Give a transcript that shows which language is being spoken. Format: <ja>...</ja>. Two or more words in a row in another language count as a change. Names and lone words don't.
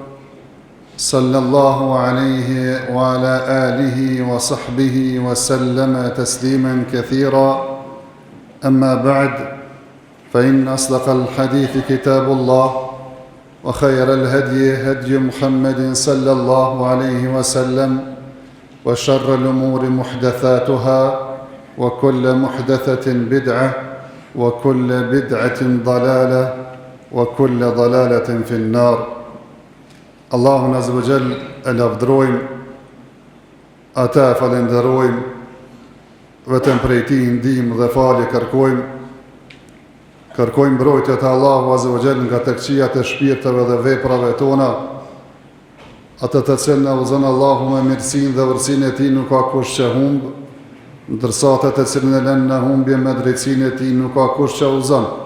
<ar>صلى الله عليه وعلى آله وصحبه وسلم تسليمًا كثيرًا أما بعد فإن أصدق الحديث كتاب الله وخير الهدي هدي محمد صلى الله عليه وسلم وشر الأمور محدثاتها وكل محدثة بدعة وكل بدعة ضلالة وكل ضلالة في النار.</ar> <sq>Allahun</sq> <ar>عز وجل</ar> <sq>e lavdrojmë, ata e falenderojmë, vetëm prej Tij ndihmë dhe falje kërkojmë. Kërkojmë mbrojtje të Allahu</sq> <ar>عز وجل</ar> <sq>nga të këqijat e shpirteve dhe veprave tona, atë të cilën na udhëzon Allahu me mirësinë dhe urtësinë e Tij nuk ka kush që humb, ndërsa ata të cilën e lënë në humbje me drejtsinë e Tij nuk ka kush që udhëzon.</sq>